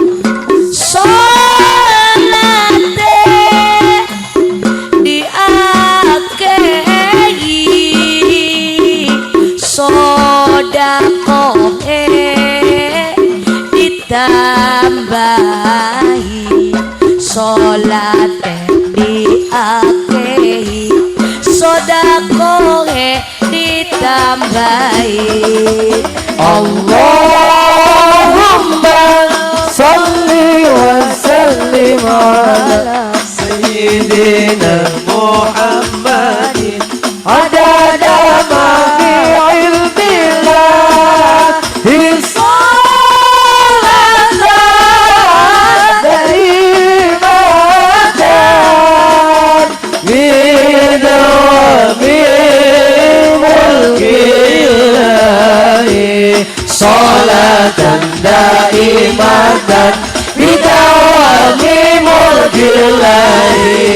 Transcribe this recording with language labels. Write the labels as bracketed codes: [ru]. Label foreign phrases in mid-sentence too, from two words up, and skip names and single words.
[jv] Salate diakehi, sodakohe ditambahi, salate diakehi, sodakohe ditambahi. [ar] اللهم صل وسلم على سيدنا محمد عدد ما في علم الله صلاة دائمة بدوام ملك الله صلاة دائمة بدوام ملك الله.